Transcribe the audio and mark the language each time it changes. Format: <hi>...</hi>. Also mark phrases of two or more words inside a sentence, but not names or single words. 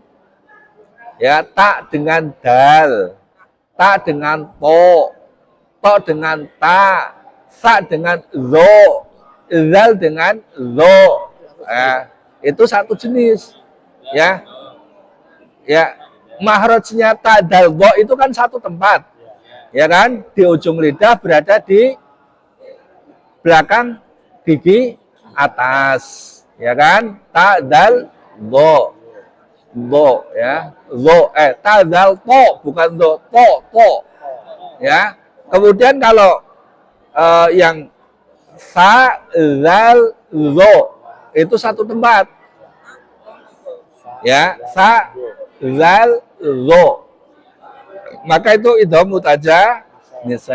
<id>Ya, tak dengan dal, tak dengan to dengan ta, sa dengan zo, zal dengan zo. Itu satu jenis. Ya. Ya, mahrajnya ta dal bo itu kan satu tempat. Ya kan? Di ujung lidah berada di belakang gigi atas. Ya kan? Ta dal bo. Bo, ya. Zo, ta dal to, bukan do, to. Ya. Kemudian kalau yang sa zal zo itu satu tempat. Ya, sa zal zo. Maka itu idham mutaja nisan.</id>